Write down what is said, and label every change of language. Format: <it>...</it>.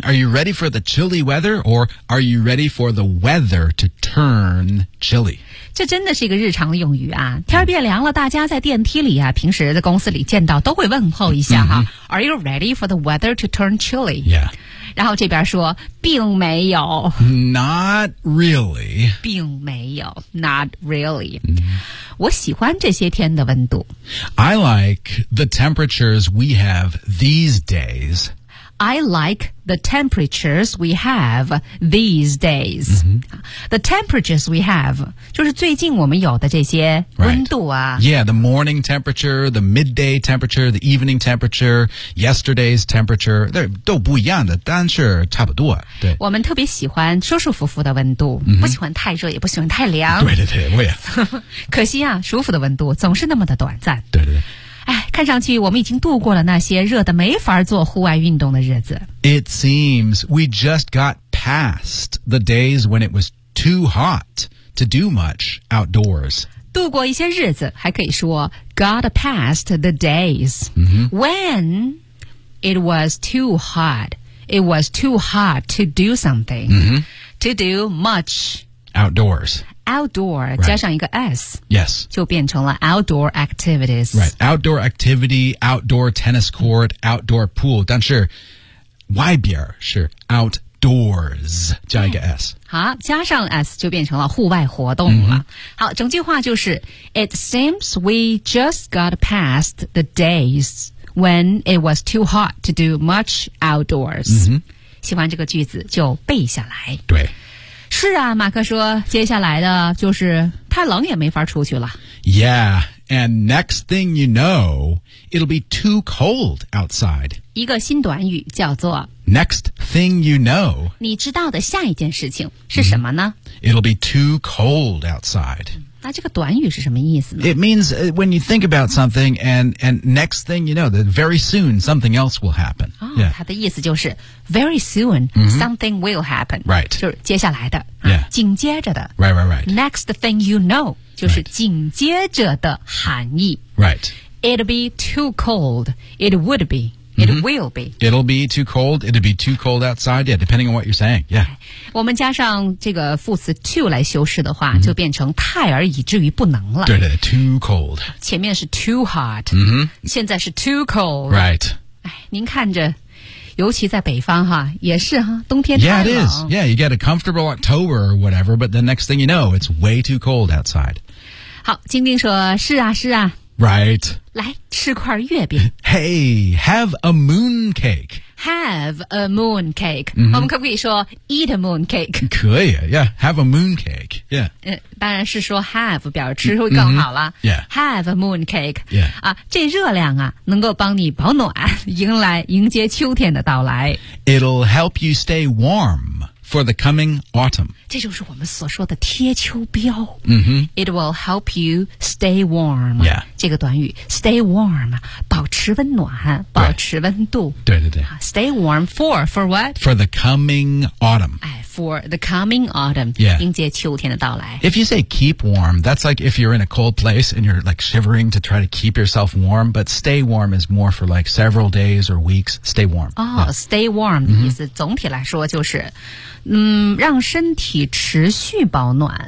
<en>Are you ready for the chilly weather or are you ready for the weather to turn chilly?</en> <zh>这真的是一个日常用语啊天变凉了大家在电梯里啊平时在公司里见到都会问候一下哈、mm-hmm.</zh> <en>Are you ready for the weather to turn chilly? Yeah.</en> <zh>然后这边说并没有。</zh> <en>Not really.</en> <zh>并没有。 Not really.、 Mm-hmm. 我喜欢这些天的温度。</zh> <en>I like the temperatures we have these days. I like the temperatures we have these days.、 Mm-hmm.</en> <zh>The temperatures we have, 就是最近我们有的这些温度啊。</zh> <en>Right. Yeah, the morning temperature, the midday temperature, the evening temperature, yesterday's temperature, 都不一样的，但是差不多。对，</en> <zh>我们特别喜欢舒舒服服的温度、mm-hmm. 不喜欢太热也不喜欢太凉。对对对，我也。可惜啊，舒服的温度总是那么的短暂。对对对。看上去我们已经度过了那些热得没法做户外运动的日子。</zh> <en>It seems we just got past the days when it was too hot to do much outdoors.</en> <zh>度过一些日子还可以说 got past the days、 mm-hmm.</zh> <en>when it was too hot. It was too hot to do something、 mm-hmm. to do much outdoors. Outdoor、right. 加上一个 S, yes,</en> <zh>就变成了 outdoor activities.</zh> <en>Right, outdoor activity, outdoor tennis court, outdoor pool.</en> <zh>但是外边是 outdoors 加一个 S. 好，加上 S 就变成了户外活动了。 Mm-hmm.</zh> <en>好，整句话就是 It seems we just got past the days when it was too hot to do much outdoors.、 Mm-hmm.</en> <zh>喜欢这个句子就背下来。对。是啊，马克说，接下来的就是太冷也没法出去了。</zh> <en>Yeah, and next thing you know, it'll be too cold outside.</en> <zh>一个新短语叫做</zh> <en>Next thing you know.</en> <zh>你知道的下一件事情是什么呢、mm-hmm.</zh> <en>It'll be too cold outside.</en> <zh>那这个短语是什么意思呢</zh> <en>It means when you think about something and next thing you know, that very soon something else will happen. 哦、yeah. 它的意思就是 Very soon,、mm-hmm. something will happen. Right.</en> <zh>就是接下来的、</zh> <en>yeah.</en> <zh>紧接着的</zh> <en>Right, right, right.</en> <zh>Next thing you know, 就是紧接着的含义</zh> <en>Right. It'll be too cold. It would be. It、mm-hmm. will be. It'll be too cold. It'll be too cold outside. Yeah, depending on what you're saying. Yeah.</en> <zh>我们加上这个副词 too 来修饰的话、mm-hmm. 就变成太而以至于不能了。对对对 too cold. 前面是 too hot.、 Mm-hmm. 现在是 too cold.</zh> <en>Right.</en> <zh>您看着尤其在北方哈，也是哈，冬天太</zh> <en>冷。 Yeah, it is. Yeah, you get a comfortable October or whatever, but the next thing you know, it's way too cold outside.</en> <zh>好，金丁说，是啊，是啊。</zh> <en>Right.</en> <zh>来，吃块月饼。</zh> <en>Hey, have a moon cake. Have a moon cake.、Mm-hmm. 我们可不可以说 eat a moon cake? 可以 yeah, have a moon cake. Yeah.</en> <zh>当然是说 have 表示吃会更好了。</zh> <en>Mm-hmm. Yeah. Have a moon cake. Yeah.</en> <zh>这热量啊能够帮你保暖迎接秋天的到来。</zh> <en>It'll help you stay warm. For the coming autumn.</en> <zh>这就是我们所说的贴秋膘。 Mm-hmm.</zh> <en>It will help you stay warm. Yeah.</en> <zh>这个短语 stay warm, 保持温暖保持温度。对对对。</zh> <en>Stay warm for what? For the coming autumn. For the coming autumn. Yeah.</en> <zh>迎接秋天的到来。</zh> <en>If you say keep warm, that's like if you're in a cold place and you're like shivering to try to keep yourself warm, but stay warm is more for like several days or weeks. Stay warm. Oh,、yeah. stay warm 的意思、 mm-hmm.</en> <zh>总体来说就是让身体持续保暖</zh>